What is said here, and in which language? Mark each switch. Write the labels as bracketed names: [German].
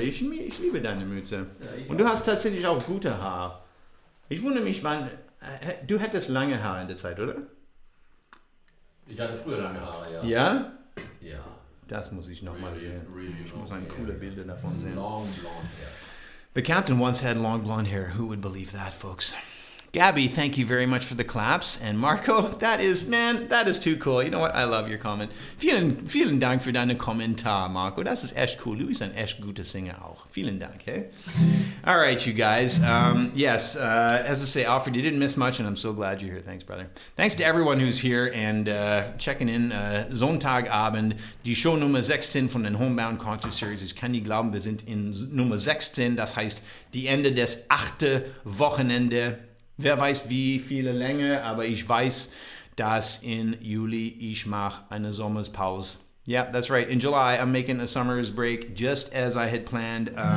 [German] Ich liebe deine Mütze. Und du hast tatsächlich auch gute Haare. Ich wundere mich, wann... Du hattest lange Haare in der Zeit, oder? Ich hatte früher lange Haare, ja. Ja? Ja. Das muss ich nochmal sehen. Ich muss ein [English] hair. [German] coole Bilder davon sehen. [English] Long blonde hair. The captain once had long blonde hair. Who would believe that, folks? Gabby, thank you very much for the claps. And Marco, that is too cool. You know what? I love your comment. [German] Vielen Dank für deinen Kommentar, Marco. Das ist echt cool. Du bist ein echt guter Singer auch. Vielen Dank, [English] hey? All right, you guys. As I say, Alfred, you didn't miss much, and I'm so glad you're here. Thanks, brother. Thanks to everyone who's here and checking in. [German] Sonntagabend, die Show Nummer 16 von den Homebound Concert Series. Ich kann nicht glauben, wir sind in Nummer 16. Das heißt, die Ende des 8. Wochenende. Wer weiß wie viele Länge, aber ich weiß, dass in Juli ich mache eine Sommerpause. [English] Yeah, that's right. In July, I'm making a summer's break just as I had planned.